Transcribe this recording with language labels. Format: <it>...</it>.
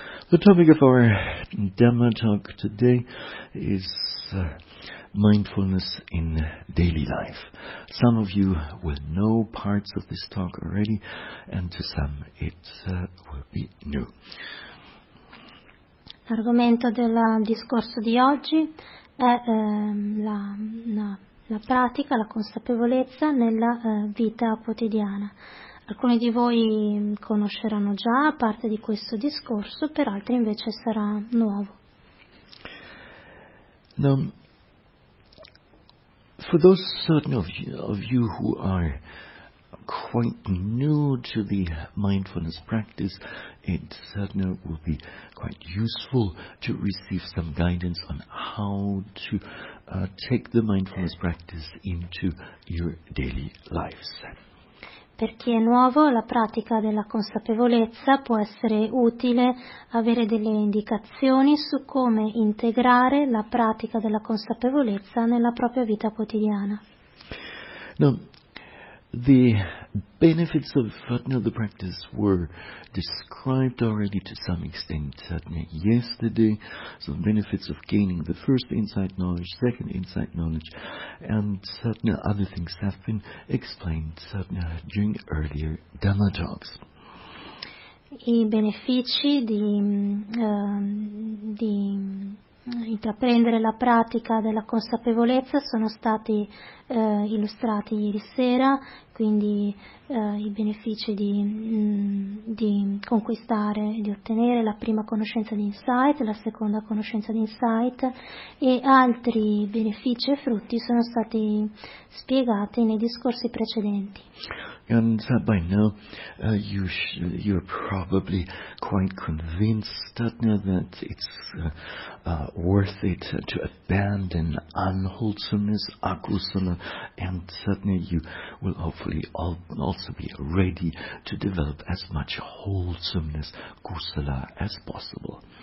<en>The topic of our Dhamma talk today is mindfulness in daily life. Some of you will know parts of this talk already, and to some it will be new.</en> <it>L'argomento del discorso di oggi è la pratica, la consapevolezza nella vita quotidiana. Alcuni di voi conosceranno già parte di questo discorso, per altri invece sarà nuovo.</it> <en>Now, for those certain of you who are quite new to the mindfulness practice, it certainly will be quite useful to receive some guidance on how to take the mindfulness practice into your daily lives.</en> <it>Per chi è nuovo, la pratica della consapevolezza può essere utile avere delle indicazioni su come integrare la pratica della consapevolezza nella propria vita quotidiana.</it> <en>Now, the benefits of the practice were described already to some extent yesterday. So the benefits of gaining the first insight knowledge, second insight knowledge, and certain other things have been explained during earlier Dhamma talks.</en> <it>I benefici di intraprendere la pratica della consapevolezza sono stati illustrati ieri sera, quindi i benefici di conquistare, di ottenere la prima conoscenza di insight, la seconda conoscenza di insight, e altri benefici e frutti sono stati spiegati nei discorsi precedenti.</it> <en>And by now, you're probably quite convinced that it's worth it to abandon unwholesomeness, akusala, and suddenly you will hopefully also be ready to develop as much wholesomeness, kusala, as possible.</en>